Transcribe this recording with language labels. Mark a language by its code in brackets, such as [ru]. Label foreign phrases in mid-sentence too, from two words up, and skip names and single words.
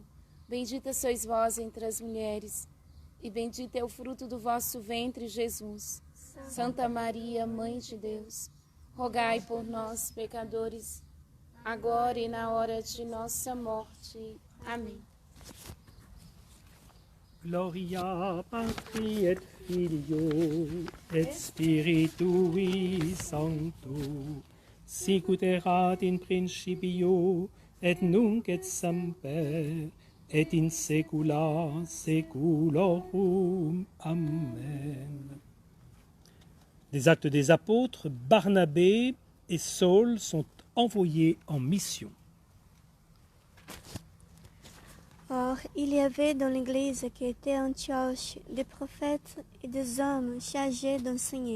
[pt] Bendita sois vós entre as mulheres, e bendito é o fruto do vosso ventre, Jesus. Santa Maria, Mãe de Deus, rogai por nós, pecadores, agora e na hora de nossa morte. Amém. [la] Gloria Patri et Filio et Spiritui Sancto, sicut erat in principio et nunc et semper et in saecula saeculorum. Amen. [fr] Des Actes des Apôtres, Barnabé et Saul sont envoyés en mission. Or, il y avait dans l'Église qui était à Antioche des prophètes et des hommes chargés d'enseigner.